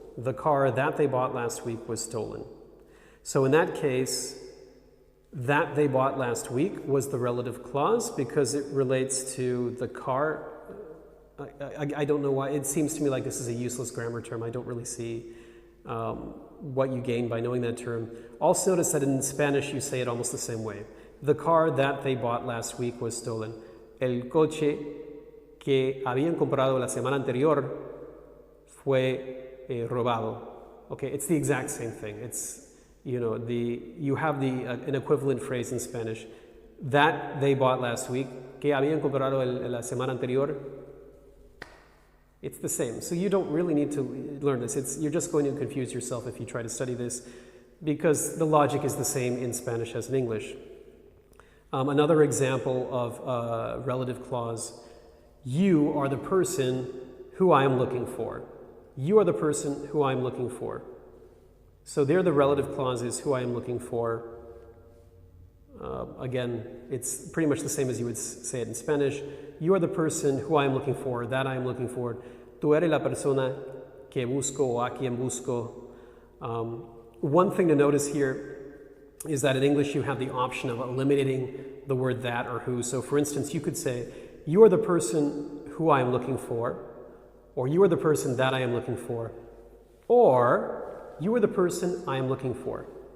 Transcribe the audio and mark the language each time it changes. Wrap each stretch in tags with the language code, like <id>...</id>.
<en>The car that they bought last week was stolen. So in that case, that they bought last week was the relative clause because it relates to the car. I don't know why. It seems to me like this is a useless grammar term. I don't really see what you gain by knowing that term. Also notice that in Spanish you say it almost the same way. The car that they bought last week was stolen.</en> <es>El coche que habían comprado la semana anterior fue robado.</es> <en>Okay, it's the exact same thing. It's, you know, you have an equivalent phrase in Spanish. That they bought last week,</en> <es>que habían comprado la semana anterior. It's the same.</es> <en>So you don't really need to learn this. You're just going to confuse yourself if you try to study this because the logic is the same in Spanish as in English. Another example of a relative clause. You are the person who I am looking for. You are the person who I am looking for. So there the relative clause is who I am looking for. Again, it's pretty much the same as you would say it in Spanish. You are the person who I am looking for, that I am looking for.</en> <es>Tú eres la persona que busco o a quien busco.</es> <en>One thing to notice here is that in English you have the option of eliminating the word that or who. So for instance, you could say, you are the person who I am looking for, or you are the person that I am looking for, or you are the person I am looking for.</en>